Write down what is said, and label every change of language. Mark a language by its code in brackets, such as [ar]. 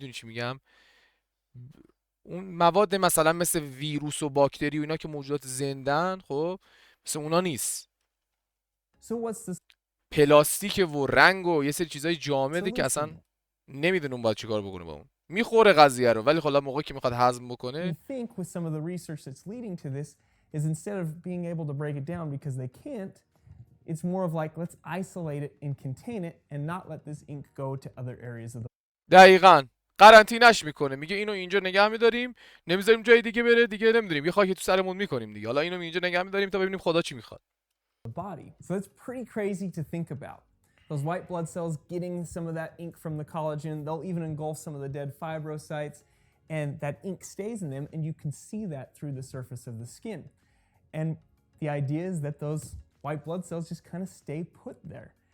[fa] میدونی چی میگم؟ اون مواد مثلا مثل ویروس و باکتری و اینا که موجودات زندن، خب مثل اونا نیست. [en] So what's the [fa] پلاستیک و رنگ و یه سری چیزای جامده که اصلا نمیدونه اون باید چیکار بکنه با اون. میخوره قضیه رو، ولی خب موقعی که میخواد هضم بکنه. [en] You think with some of the research that's leading to this is instead of being able to break it down because they can't, it's more of like let's isolate it and contain it and not let this ink go to other areas of the [fa] دقیقاً قرنطینش میکنه. میگه اینو اینجا نگه میداریم، نمیذاریم جای دیگه بره، دیگه نمیدونیم یه خاکی تو سرمون میکنیم دیگه. حالا اینو اینجا نگه میداریم تا ببینیم خدا چی میخواد. [en] body. So that's pretty crazy to think about. Those white blood cells getting some of that ink from the collagen, they'll even engulf some of the dead fibrocytes, and that ink stays in them, and you can see that through the surface of the skin. And the idea is that those white blood cells just kind of stay put there.